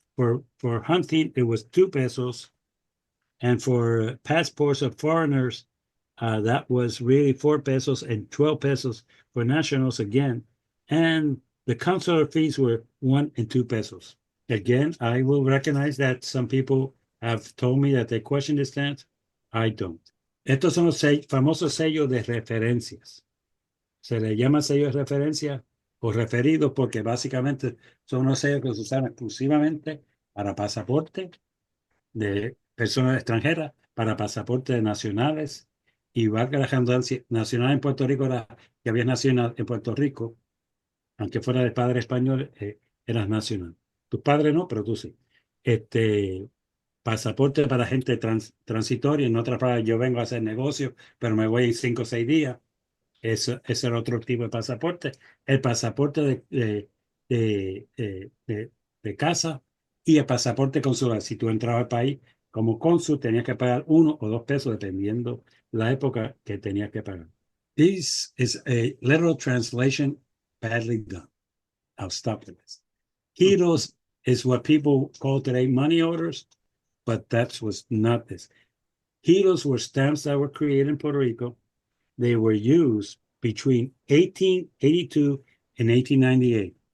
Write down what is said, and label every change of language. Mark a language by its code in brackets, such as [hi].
[en] For hunting, it was 2 pesos. And for passports of foreigners, that was really 4 pesos and 12 pesos for nationals again. And the consular fees were 1 and 2 pesos. Again, I will recognize that some people have told me that they question this stance. I don't. [es] Estos son los famosos sellos de referencias. Se le llama sellos de referencia o referidos porque básicamente son unos sellos que se usan exclusivamente para pasaporte de personas extranjeras, para pasaportes nacionales, y valga la redundancia, nacional en Puerto Rico era que habías nacido en Puerto Rico, aunque fuera de padre español, eras nacional. Tu padre no, pero tú sí. Pasaporte para gente transitoria, en otras palabras, yo vengo a hacer negocio, pero me voy en 5 o 6 días. Ese era otro tipo de pasaporte. El pasaporte de casa y el pasaporte consular. Si tú entrabas al país como cónsul, tenías que pagar 1 o 2 pesos, dependiendo la época que tenías que pagar. [en] This is a literal translation badly done. I'll stop with this. Giros is what people call today money orders, but that was not this. Giros were stamps that were created in Puerto Rico. They were used between 1882 and 1898.